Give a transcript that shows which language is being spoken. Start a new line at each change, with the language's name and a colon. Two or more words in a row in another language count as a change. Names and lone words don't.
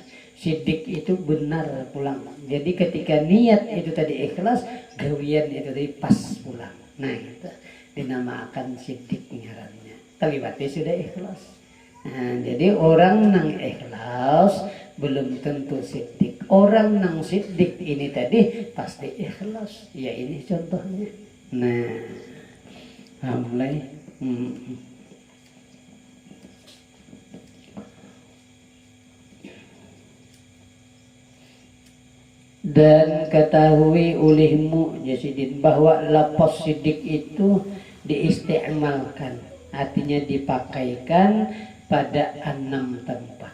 Banjar: Siddiq itu benar pulang. Jadi ketika niat itu tadi ikhlas, gawian itu tadi pas pulang. Nah itu dinamakan siddiq ngarannya. Terlibatnya sudah ikhlas. Jadi orang nang ikhlas belum tentu siddiq. Orang nang siddiq ini tadi pasti ikhlas.
Indonesian: Ya ini contohnya. Nah, mulai. Dan ketahui olehmu Jasidin bahwa lafaz siddiq itu diistimalkan, artinya dipakaikan pada 6 tempat.